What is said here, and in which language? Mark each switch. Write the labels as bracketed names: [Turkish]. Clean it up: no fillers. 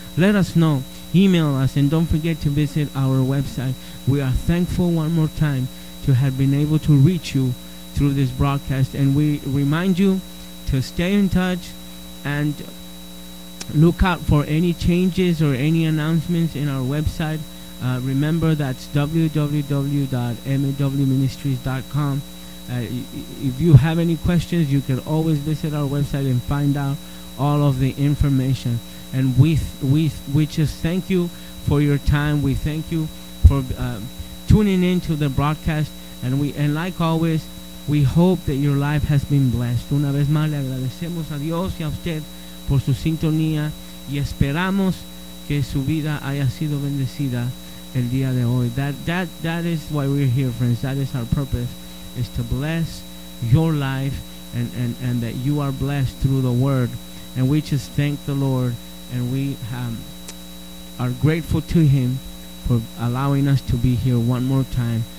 [English] Let us know, email us, and don't forget to visit our website. We are thankful one more time to have been able to reach you through this broadcast, and we remind you to stay in touch and look out for any changes or any announcements in our website. Remember, that's www.mawministries.com. If you have any questions, you can always visit our website and find out all of the information. And we just thank you for your time. We thank you for tuning in to the broadcast. And like always, we hope that your life has been blessed. [Spanish] Una vez más, le agradecemos a Dios y a usted por su sintonía. Y esperamos que su vida haya sido bendecida el día de hoy. [English] That is why we're here, friends. That is our purpose, is to bless your life and that you are blessed through the word. And we just thank the Lord, and we are grateful to him for allowing us to be here one more time.